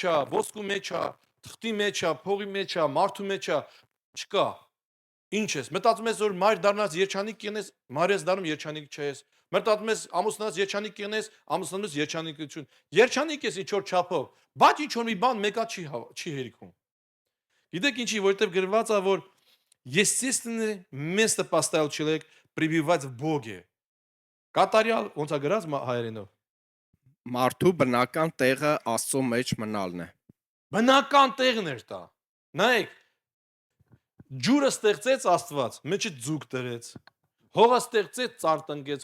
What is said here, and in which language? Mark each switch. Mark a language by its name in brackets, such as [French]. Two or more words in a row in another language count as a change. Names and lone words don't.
[Armenian] է, ոսկու մեջ է, թղթի մեջ է, փողի մեջ է, մարդու մեջ է, չկա։ Ինչ ես։ Մտածում ես որ մայր դառնաս երջանիկ կենես, մայր ես դառնում երջանիկ չես։ Մտածում ես ամուսնաս երջանիկ կենես, ամուսնանուս երջանիկություն։ Երջանիկ ես ինչ որ չափով, բայց ինչ որ մի բան մեկա չի հերիքում։ Գիտեք ինչի, որովհետև գրված է որ [Russian] естественное место поставил человек пребывать в Боге։ [Armenian] Կատարյալ ոնց է գրած հայերենով։ Մարդու բնական տեղը Աստծո մեջ մնալն է։ Բնական տեղն էր դա։ Նայեք, ջուրը ստեղծեց Աստված, մեջը ձուկ դրեց։ Հողը ստեղծեց, ծառ տնկեց,